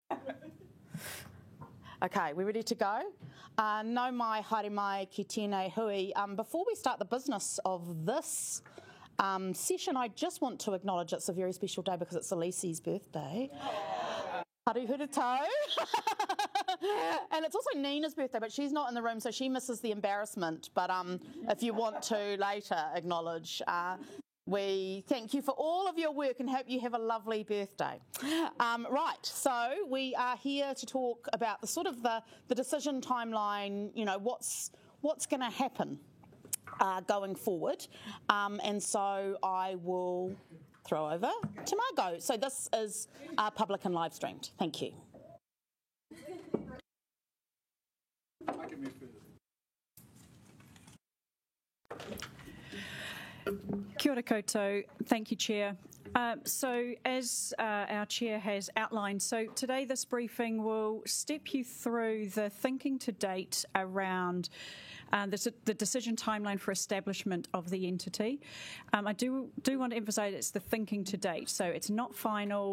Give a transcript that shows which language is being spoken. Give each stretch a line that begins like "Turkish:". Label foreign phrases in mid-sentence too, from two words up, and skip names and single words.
English: Okay, we ready to go?
Māori: Nau mai, haere mai, ki tēnei hui.
English: Before we start the business of this session, I just want to acknowledge it's a very special day because it's Elise's birthday.
Māori: Haru huru tau.
English: And it's also Nina's birthday, but she's not in the room, so she misses the embarrassment. But if you want to later acknowledge, we thank you for all of your work and hope you have a lovely birthday. Right, so we are here to talk about the decision timeline, you know, what's going to happen going forward. And so I will throw over to Margot. So this is public and live streamed. Thank you. I can move further.
Māori: Kia ora koutou.
English: Thank you, Chair. So as our Chair has outlined, so today this briefing will step you through the thinking to date around the decision timeline for establishment of the entity. I do want to emphasise it's the thinking to date, so it's not final.